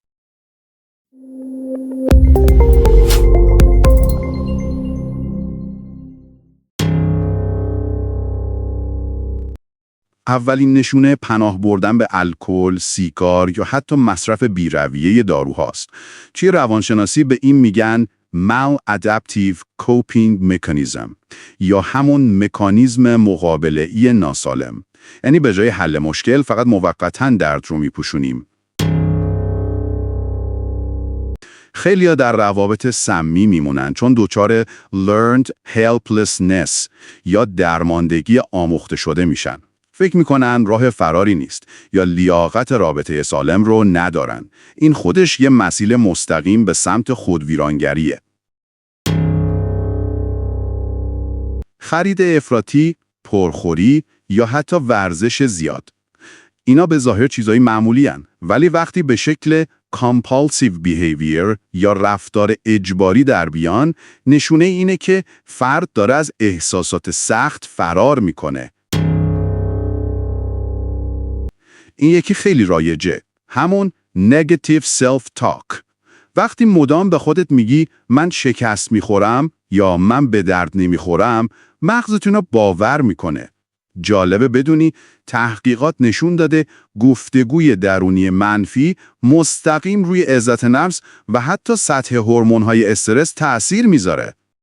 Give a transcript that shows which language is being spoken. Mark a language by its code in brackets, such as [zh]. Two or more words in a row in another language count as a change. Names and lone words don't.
[fa] اولین نشونه پناه بردن به الکل، سیگار یا حتی مصرف بی‌رویه داروهاست. توی روانشناسی به این میگن [en] maladaptive coping mechanism [fa] یا همون مکانیزم مقابله‌ای ناسالم. یعنی به جای حل مشکل فقط موقتاً درد رو میپوشونیم. خیلی‌ها در روابط سمی میمونن چون دچار [en] learned helplessness [fa] یا درماندگی آموخته شده میشن. فکر میکنن راه فراری نیست یا لیاقت رابطه سالم رو ندارن. این خودش یه مسیر مستقیم به سمت خودویرانگریه. خرید افراطی، پرخوری یا حتی ورزش زیاد. اینا به ظاهر چیزای معمولی هن، ولی وقتی به شکل [en] compulsive behavior [fa] یا رفتار اجباری در بیان، نشونه اینه که فرد داره از احساسات سخت فرار میکنه. این یکی خیلی رایجه، همون [en] negative self-talk. [fa] وقتی مدام به خودت میگی من شکست میخورم یا من به درد نمیخورم، مغزتون رو باور میکنه. جالبه بدونی تحقیقات نشون داده گفتگوی درونی منفی مستقیم روی عزت نفس و حتی سطح هورمون‌های استرس تأثیر میذاره.